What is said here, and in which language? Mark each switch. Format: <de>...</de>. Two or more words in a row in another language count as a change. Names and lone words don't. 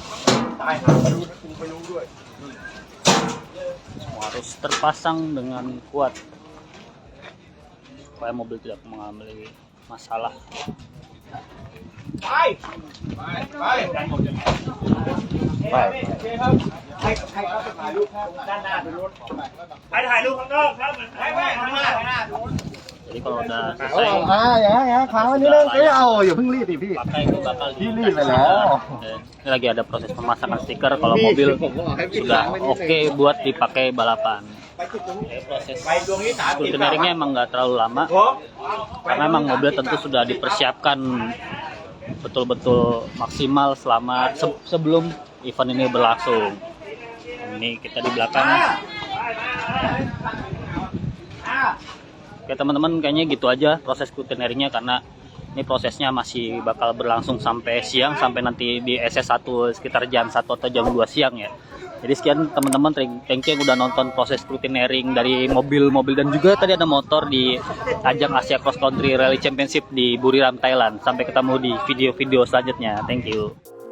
<id>Semua harus terpasang dengan kuat supaya mobil tidak mengalami masalah. Jadi kalau udah selesai,</id> <th>อย่าเพิ่งรีบดิพี่</th> <id>pakai itu bakal</id> <th>Ini ไปแล้ว</th> <id>Ini lagi ada proses pemasangan stiker kalau mobil sudah oke buat dipakai balapan. Jadi proses scrutineeringnya emang nggak terlalu lama karena emang mobil tentu sudah dipersiapkan betul-betul maksimal selama sebelum event ini berlangsung. Ini kita di belakang. Oke teman-teman, kayaknya gitu aja proses scrutineeringnya karena ini prosesnya masih bakal berlangsung sampai siang, sampai nanti di SS1 sekitar jam 1 atau jam 2 siang ya. Jadi sekian teman-teman,</id> <en>thank you</en> <id>yang udah nonton proses scrutineering dari mobil-mobil dan juga tadi ada motor di ajang Asia Cross Country Rally Championship di Buriram, Thailand. Sampai ketemu di video-video selanjutnya.</id> <en>Thank you.</en>